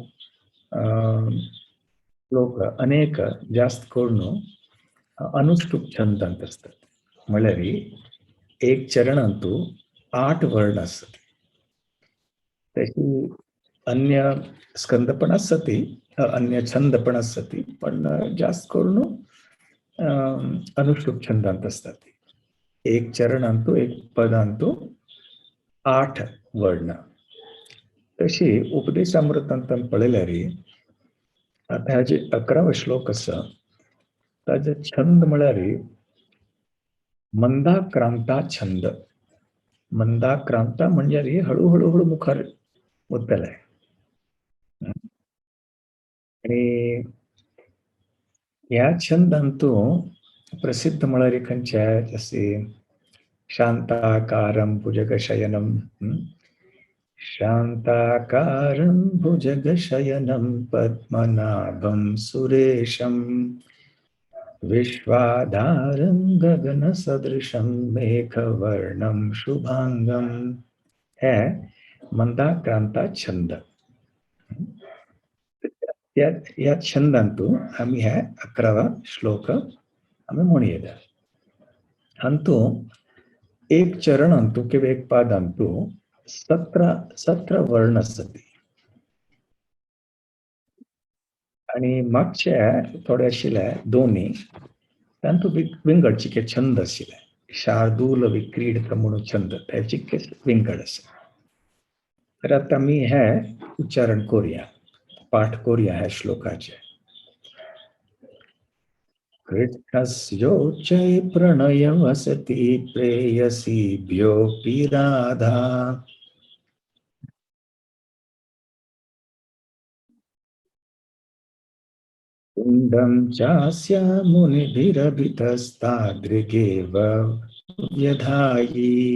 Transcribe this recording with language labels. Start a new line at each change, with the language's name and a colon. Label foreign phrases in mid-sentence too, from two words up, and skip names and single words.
Konkani: लोक अनेक जास्त करून अनुष्टुप छंदांत असतात म्हळ्यार एक चरणांतू 8 वर्ण असतात त्याची अन्य स्कंद पण असतात अन्य छंद पण असतात पण जास्त करून अनुष्टुप छंदांत असतात एक चरणांतू एक पदांतू 8 वर्ण तशी उपदेशामृतांत पळयल्यार आता हे जे 11 श्लोक आसा ताजे छंद म्हळ्यार मंदाक्रांता छंद. मंदाक्रांता म्हणजे हे हळूहळू मुखार मुद्दल आहे. आणि या छंदांतू प्रसिद्ध मळारेखांच्या जसे
Sanskrit: शांताकारं भुजगशयनं, शांताकारं भुजगशयनं पद्मनाभं सुरेशं विश्वाधारं गगनसदृशं मेघवर्णं शुभांगं.
Konkani: है मंदाक्रांता छंद. या छंदांतू आम्ही ह्या 11वा श्लोक आम्ही म्हणूया. अंतू एक चरण अंतू किंवा एक पाद अंतू 17 वर्ण असतात आणि मागच्या थोड्या आशिल्ल्या दोन्ही तांतू विंगड चिके छंद आशिल्ले. शार्दूल विक्रीड म्हणून छंद त्याची विंगड असे. तर आता मी हे उच्चारण करूया, पाठ करूया ह्या श्लोकाचे.
Sanskrit: कृष्णस्योच्चै प्रणय वसति प्रेयसीभ्योऽपि राधा. कुण्डं चास्य मुनिभिरभितस्तादृगेव व्यधायि.